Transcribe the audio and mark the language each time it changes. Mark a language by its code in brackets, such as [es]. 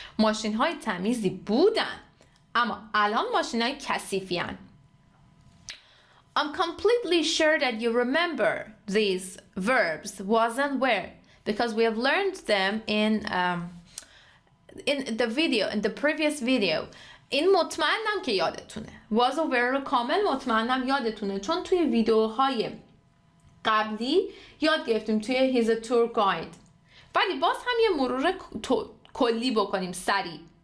[fa] ماشین های تمیزی بودن اما الان ماشین های کثیفی هن. [en] I'm completely sure that you remember these verbs was and were because we have learned them in the previous video. [fa] این مطمئنم که یادتونه. was و were رو کامل مطمئنم یادتونه چون توی ویدیوهای قبلی یاد گرفتیم توی [en] his a tour guide. [fa] ولی باز هم یه مرور کلی بکنیم سریع.